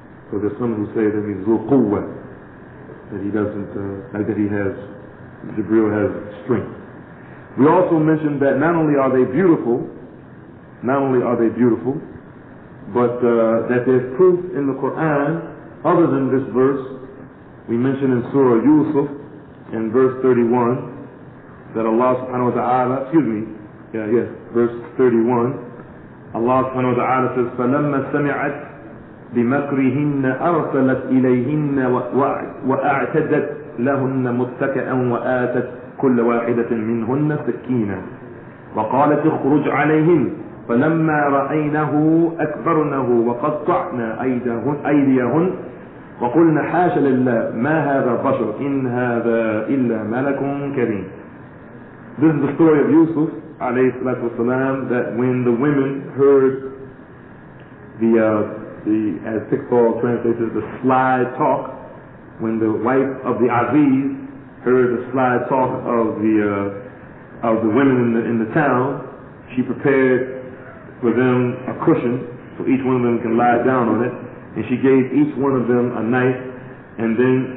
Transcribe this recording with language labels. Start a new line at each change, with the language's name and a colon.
English: So there's some who say that means zul quwwah, that he doesn't, like that he has, Jibreel has strength. We also mentioned that not only are they beautiful, but that there's proof in the Qur'an other than this verse. We mentioned in Surah Yusuf in verse 31 that Allah subhanahu wa ta'ala, verse 31, Allah subhanahu wa ta'ala says,
Arabic: فَلَمَّا سَمِعَتْ بِمَكْرِهِنَّ أَرْسَلَتْ إِلَيْهِنَّ وَأَعْتَدَتْ لَهُنَّ مُتَّكَأً وَآتَتْ كُلَّ وَاحِدَةٍ مِّنْهُنَّ سَكِّينًا وَقَالَتْ اخْرُجْ عَلَيْهِمْ فَلَمَّا رَأَيْنَهُ أَكْبَرْنَهُ وَقَطَّعْنَا أَيْدِيَهُنَّ وَقُلْنَا حَاشَ لِلَّهِ مَا هَذَا بَشَرٌ إِنْ هَذَا إِلَّا مَلَكٌ كَرِيمٌ.
English: This is the story of Yusuf alayhi salatu wasalam, that when the women heard as Pickfall translates it, the sly talk, when the wife of the Aziz heard the sly talk of the women in the town, she prepared for them a cushion so each one of them can lie down on it, and she gave each one of them a knife, and then